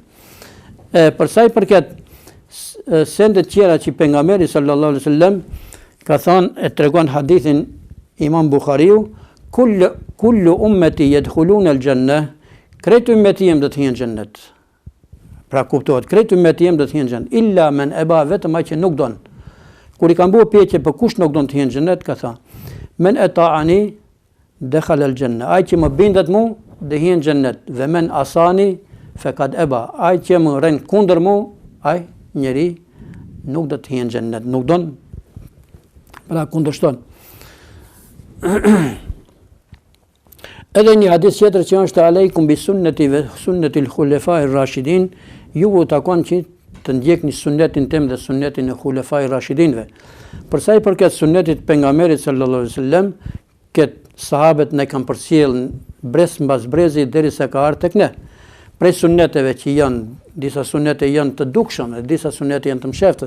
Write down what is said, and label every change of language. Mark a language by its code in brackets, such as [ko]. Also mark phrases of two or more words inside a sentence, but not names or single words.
[sq] Për sa i përket sendet tjera që pejgamberi [ar] صلى الله عليه وسلم [sq] ka thënë, e tregon hadithin Imam Buhariu, [ar] كل أمتي يدخلون الجنة, [sq] krejt ummeti jem do të hyjnë në xhennet. Pra kuptohet, krejt ummeti jem do të hyjnë në xhennet, [ar] إلا من أبى, [sq] vetëm ai që nuk don. Kur i kanë bërë pyetje për kush nuk don të hyjnë në xhennet, ka thënë, [ar] من أطاعني دخل الجنة, [sq] ai që më bindet mu dhe hyn xhennet, [ar] ومن عصاني فقد أبى, [sq] ai që më rën kundër mu, ai njeri nuk do të hyn xhennet, nuk don, pra kundërshton. Edhe një hadith tjetër që është [ar] عليكم بسنتي وسنة الخلفاء الراشدين, [sq] ju u takon që të ndjekni sunnetin tim dhe sunnetin e khulefai rashidinëve. Për sa i përket sunnetit pejgamberit [ar] صلى الله عليه وسلم, [sq] këtë sahabët ne kanë përcjellën brez mbas brezi derisa ka ardhur tek ne. Prej sunneteve që janë, disa sunnete janë të dukshëm, disa sunnete janë të msheftë.